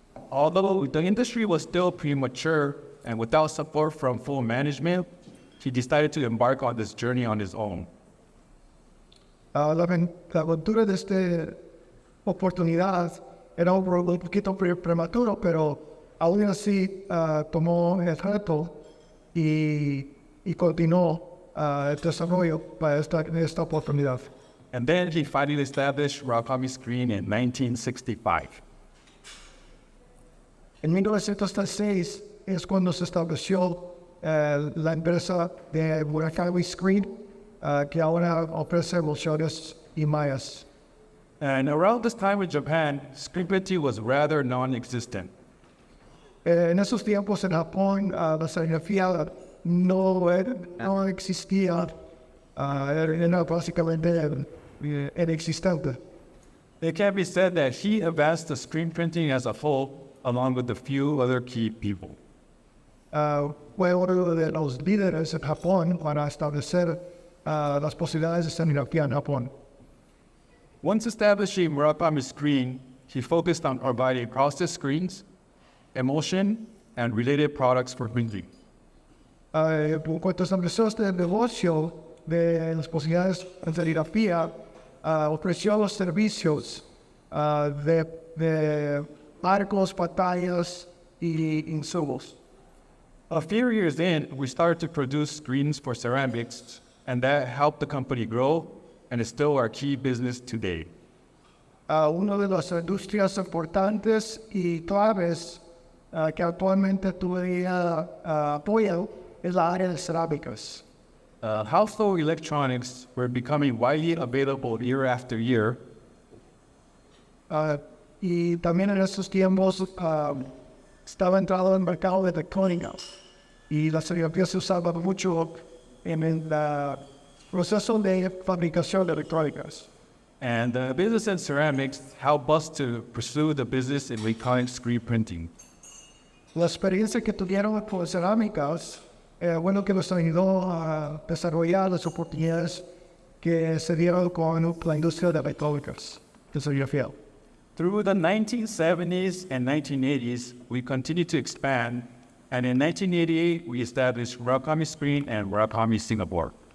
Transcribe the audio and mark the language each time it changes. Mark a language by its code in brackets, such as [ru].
[en] Although the industry was still premature and without support from full management, he decided to embark on this journey on his own. [es] La aventura de esta oportunidad era un poquito prematuro, pero aún así tomó el reto y continuó el desarrollo para esta oportunidad. [en] And then he finally established Murakami Screen in 1965. [es] En 1906 es cuando se estableció la empresa de Murakami Screen que ahora ofrece emulsiones y mallas. [en] And around this time in Japan, screen printing was rather non-existent. [es] En esos tiempos en Japón, la serigrafía no existía, era básicamente inexistente. [en] It can be said that he advanced the screen printing as a whole, along with a few other key people. [es] Fue uno de los líderes en Japón para establecer las posibilidades de serigrafía en Japón. [en] Once establishing Murakami's screen, he focused on providing process screens, emulsion, and related products for printing. [es] Cuando estableció este negocio de las posibilidades en serigrafía, ofreció los servicios de arcos, pantallas y insumos. [en] A few years in, we started to produce screens for ceramics, and that helped the company grow, and is still our key business today. [es] Una de las industrias importantes y claves que actualmente todavía apoya es la área de cerámicas. [en] Household electronics were becoming widely available year after year, [es] Y también en esos tiempos estaba entrado en el mercado de electrónica y la serigrafía se usaba mucho en el proceso de fabricación de electrónicas. [en] and the business in ceramics helped us to pursue the business in electronic screen printing. [es] La experiencia que tuvieron con cerámicas bueno que nos ayudó a desarrollar las oportunidades que se dieron con la industria de electrónicas de serigrafía. [en] Through the 1970s and 1980s, we continued to expand, and in 1988, we established Murakami Screen and Murakami Singapore.